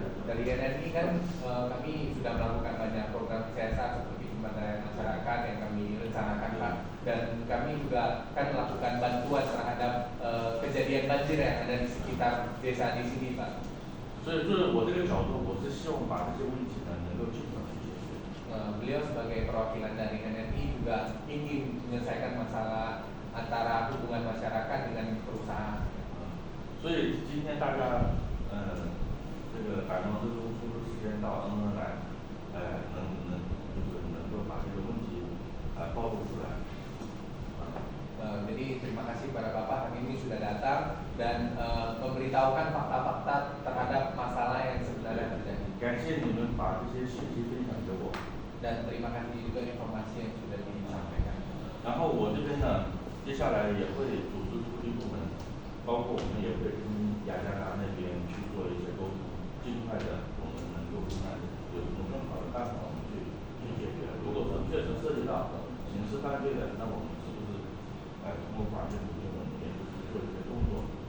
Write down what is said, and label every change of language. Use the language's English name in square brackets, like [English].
[Indonesian] Dari NNI kan kami sudah melakukan banyak program CSR seperti pemberdayaan masyarakat yang kami rencanakan Pak, dan kami juga kan melakukan bantuan terhadap kejadian banjir yang ada di sekitar desa di sini Pak. [Chinese] 所以就是我这个角度，我是希望把这些问题呢能够尽快去解决。 [Indonesian] Beliau sebagai perwakilan dari NNI juga ingin menyelesaikan masalah antara hubungan masyarakat dengan perusahaan. [Chinese] 所以今天大家这个赶到这个出时间到恩恩来，就是能够把这个问题暴露出来。 [Indonesian] Jadi terima kasih pada Bapak hari ini sudah datang dan memberitahukan fakta-fakta terhadap masalah yang sebenarnya terjadi. [Chinese] 感谢你们把这些信息分享给我。 [Indonesian] Dan terima kasih juga informasi yang sudah disampaikan. [Chinese] 然后我这边呢，接下来也会组织土地部门，包括我们也会跟雅加达那边去做一些沟通，尽快的我们能够看有什么更好的办法，我们去解决。如果说确实涉及到刑事犯罪的，那我们是不是通过法律途径我们也是去做一些动作？